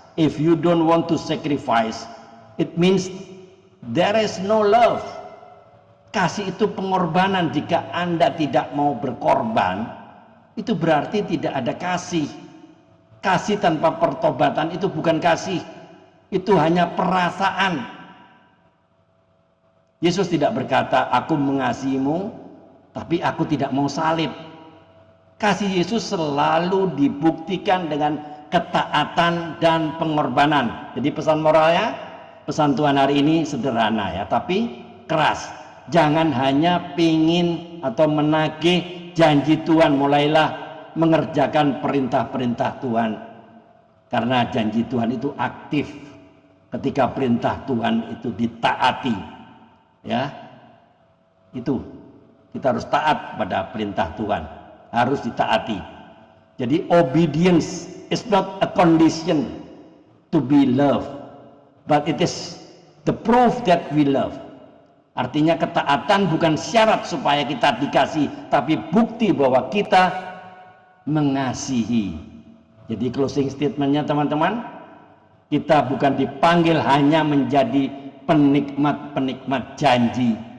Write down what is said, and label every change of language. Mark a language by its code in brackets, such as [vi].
[en] If you don't want to sacrifice, it means there is no love. [id] Kasih itu pengorbanan. Jika Anda tidak mau berkorban, itu berarti tidak ada kasih. Kasih tanpa pertobatan itu bukan kasih, itu hanya perasaan. Yesus tidak berkata, aku mengasihimu, tapi aku tidak mau salib. Kasih Yesus selalu dibuktikan dengan ketaatan dan pengorbanan. Jadi pesan moralnya, pesan Tuhan hari ini sederhana ya, tapi keras. Jangan hanya pingin atau menagih janji Tuhan, mulailah mengerjakan perintah-perintah Tuhan. Karena janji Tuhan itu aktif ketika perintah Tuhan itu ditaati. Ya, itu kita harus taat pada perintah Tuhan, harus ditaati. [en] Jadi obedience is not a condition to be loved, but it is the proof that we love. [id] Artinya ketaatan bukan syarat supaya kita dikasih, tapi bukti bahwa kita mengasihi. Jadi closing statementnya teman-teman, kita bukan dipanggil hanya menjadi penikmat-penikmat janji,